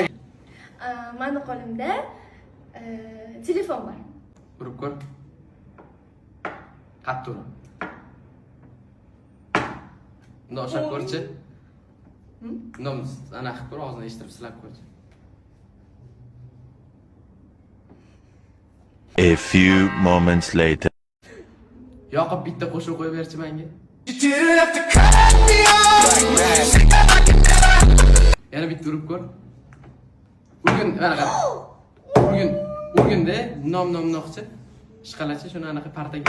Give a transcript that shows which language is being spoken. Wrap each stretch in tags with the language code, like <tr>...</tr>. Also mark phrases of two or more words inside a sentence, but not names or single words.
<uz>Mani qo'limda telefon bor. Urib ko'r. Qattiq ur. Unda o'shab ko'rchi. Unda ana qilib ko'r, og'zini eshittirib silab ko'rchi.</uz> <en>A few moments later.</en> <uz>Yoqib bitta qo'shiq qo'yib berchi menga. Yana bitta urib ko'r. Urgin, mana qara. Urgin-da, nom-nomnoqchi. Ishqalachi shuni anaqa partaga.</uz>